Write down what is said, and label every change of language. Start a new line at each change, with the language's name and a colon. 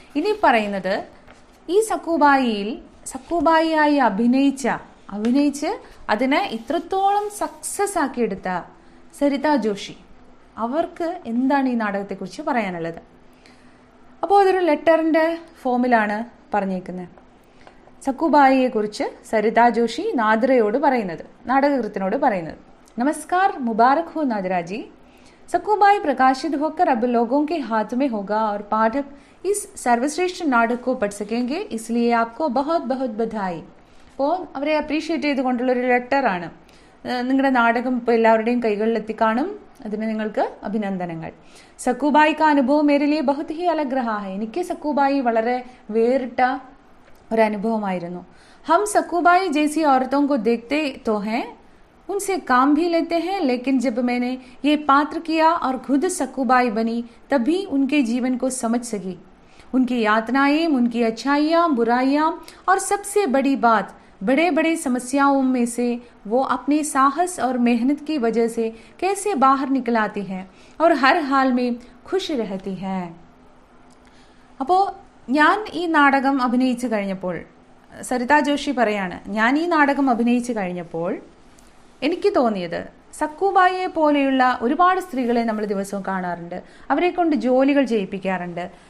Malayalam: ഇനി പറയുന്നത് ഈ സക്കൂബായിയായി അഭിനയിച്ച് അതിനെ ഇത്രത്തോളം സക്സസ് ആക്കിയെടുത്ത സരിത ജോഷി, അവർക്ക് എന്താണ് ഈ നാടകത്തെക്കുറിച്ച് പറയാനുള്ളത്? അപ്പോൾ അതൊരു ലെറ്ററിൻ്റെ ഫോമിലാണ് പറഞ്ഞേക്കുന്നത്. സക്കൂബായിയെ കുറിച്ച് സരിത ജോഷി നാദിറയോട് പറയുന്നത്, നാടകകൃത്തിനോട് പറയുന്നത്.
Hindi: നമസ്കാർ, മുബാറക് ഹോ നാദിरा जी. सक्कूबाई प्रकाशित होकर अब लोगों के हाथ में होगा और पाठक इस सर्वश्रेष्ठ नाटक को पढ़ सकेंगे, इसलिए आपको बहुत बहुत बधाई.
Malayalam: അപ്പോൾ അവരെ അപ്രീഷിയേറ്റ് ചെയ്തുകൊണ്ടുള്ളൊരു ലെറ്ററാണ്. നിങ്ങളുടെ നാടകം ഇപ്പോൾ എല്ലാവരുടെയും കൈകളിലെത്തി കാണും, അതിന് നിങ്ങൾക്ക് അഭിനന്ദനങ്ങൾ.
Hindi: സക്കൂബായി കാ അനുഭവം മേരെ ലിയെ ബഹുത് ഹി അലഗ് രഹാ ഹൈ.
Malayalam: എനിക്ക് സക്കൂബായി വളരെ വേറിട്ട ഒരനുഭവമായിരുന്നു.
Hindi: ഹം സക്കൂബായി ജൈസി औरतों को देखते तो हैं, उनसे काम भी लेते हैं, लेकिन जब मैंने ये पात्र किया और खुद सक्कूबाई बनी तभी उनके जीवन को समझ सकी. उनकी यातनाएं, उनकी अच्छाइयाँ, बुराइयाँ और सबसे बड़ी बात बड़े बड़े समस्याओं में से वो अपने साहस और मेहनत की वजह से कैसे बाहर निकल आती हैं और हर हाल में खुश रहती हैं.
Malayalam: അപ്പോൾ ഞാൻ ഈ നാടകം അഭിനയിച്ചു കഴിഞ്ഞപ്പോൾ, സരിത ജോഷി പറയാണ്, ഞാൻ ഈ നാടകം അഭിനയിച്ചു കഴിഞ്ഞപ്പോൾ എനിക്ക് തോന്നിയത്, സക്കൂബായിയെ പോലെയുള്ള ഒരുപാട് സ്ത്രീകളെ നമ്മൾ ദിവസവും കാണാറുണ്ട്, അവരെ കൊണ്ട് ജോലികൾ ചെയ്യിപ്പിക്കാറുണ്ട്.